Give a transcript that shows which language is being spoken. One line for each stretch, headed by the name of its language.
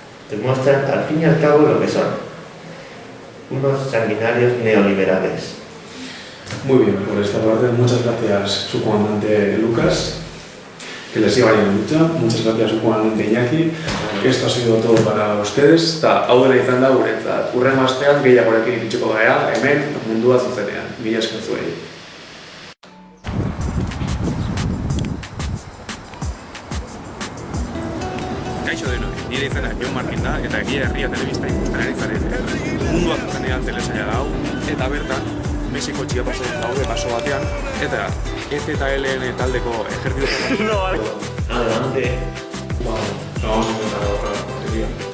Spanish: Demuestran al fin y al cabo lo que son: unos sanguinarios neoliberales. Muy bien, por esta parte, muchas gracias, subcomandante Lucas. Que les siga bien en lucha. Muchas gracias, subcomandante Iñaki. Esto ha sido todo para ustedes.
Basque: Eta hau dela izan da guretzat. Hurrengo astean gehiagorekin iritsiko gara, hemen Mundua Zuzenean. Mila esker zuei. Kaixo denoi, nire izena Jon Martin da eta Egia Herria telebista ikusten ari zarete. Mundua Zuzenean telesaila da hau, eta bertan Mexiko Chiapasen daude baso batean, eta ZLN taldeko ejertzito...
Spanish: No, adelante. Vamos a intentar otra batería.